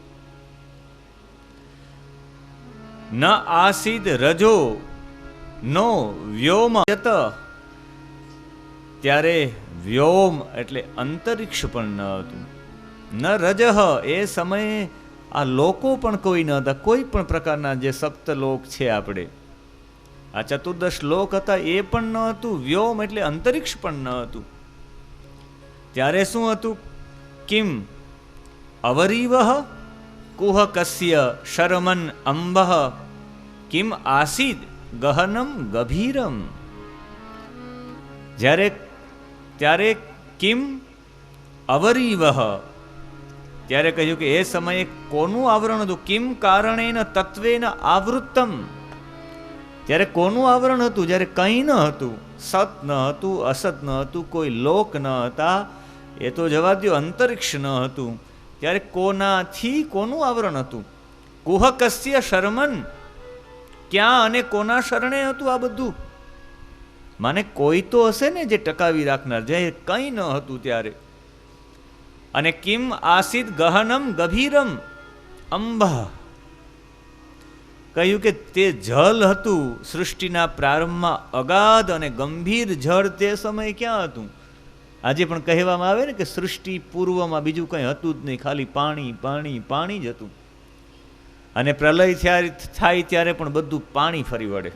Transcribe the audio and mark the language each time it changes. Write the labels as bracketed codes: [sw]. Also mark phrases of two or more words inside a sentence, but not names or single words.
[sa] न आसीद रजो नो व्योम यत [gu] ત્યારે વ્યોમ એટલે અંતરિક્ષ પણ ન હતું। [sa] न रजह [gu] એ સમયે આ લોકો પણ કોઈ ન હતા। કોઈ પણ પ્રકારના જે સપ્તલોક છે આપણે આ ચતુર્દશ લોક હતા એ પણ ન હતું। વ્યોમ એટલે અંતરિક્ષ પણ ન હતું। ત્યારે શું હતું? [sa] किम अवरीवह कुहकस्य शर्मन् अंबः किम आसीद गहनम गभीरम। [gu] ત્યારે [sa] किम अवरीवह [gu] ત્યારે કહ્યું કે એ સમયે કોનું આવરણ હતું? [sa] किम कारणेन तत्वेन आवृत्तम [gu] ત્યારે કોનું આવરણ હતું? જ્યારે કંઈ ન હતું, સત ન હતું, અસત ન હતું, કોઈ લોક ન હતા, એ તો જવા દ્યો, અંતરિક્ષ ન હતું, ત્યારે કોનાથી કોનું આવરણ હતું? [sa] कुहकस्य शर्मन [gu] ક્યાં અને કોના શરણે હતું આ બધું? માને કોઈ તો હશે ને જે ટકાવી રાખનાર, જે કંઈ ન હતું ત્યારે। अने [sa] किम आसीद गहनम गभीरम अंबा [gu] કહ્યું કે તે જળ હતું સૃષ્ટિના પ્રારંભમાં અગાધ અને ગંભીર જળ તે સમયે ક્યાં હતું? આજે પણ કહેવામાં આવે ને કે સૃષ્ટિ પૂર્વમાં બીજું કંઈ હતું જ નહીં, ખાલી પાણી પાણી પાણી જ હતું. અને પ્રલય થાય ત્યારે પણ બધું પાણી ફરી વળે.